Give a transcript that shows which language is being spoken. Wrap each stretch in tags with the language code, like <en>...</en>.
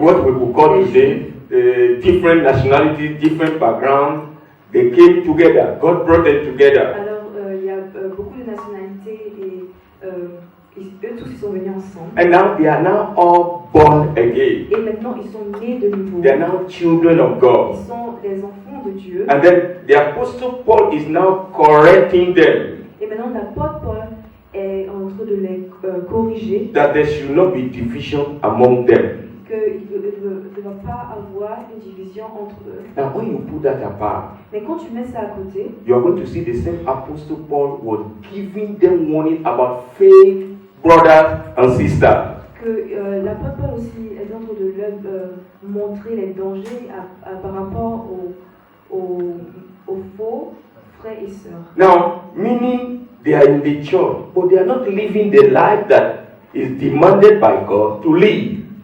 <en>What we would call today different nationalities, different backgrounds, they came together. God brought them together.</en> <fr>Alors, il y a beaucoup de nationalités et eux tous ils sont venus ensemble.</fr> <en>And now they are now all born again.</en> <fr>Et maintenant, ils sont nés de nouveau.</fr> <en>They are now children of</en> <fr>Ils</fr> <en>God.</en> <fr>sont les enfants de Dieu.</fr> <en>And then the Apostle Paul is now correcting them</en> <fr>Et maintenant, l'apôtre Paul est en train de les corriger,</fr> <en>that there should not be division among them.</en> <fr>qu'il ne va pas avoir une division entre eux.</fr> <en>Now, when you put that apart,</en> <fr>Mais quand tu mets ça à côté,</fr> <en>you are going to see the same Apostle Paul was giving them warning about fake brothers and sisters.</en> <fr>que l'apôtre Paul aussi est en train de leur montrer les dangers par rapport aux faux frères et sœurs.</fr> <en>Now, meaning they are in the church, but they are not living the life that is demanded by God to live.</en>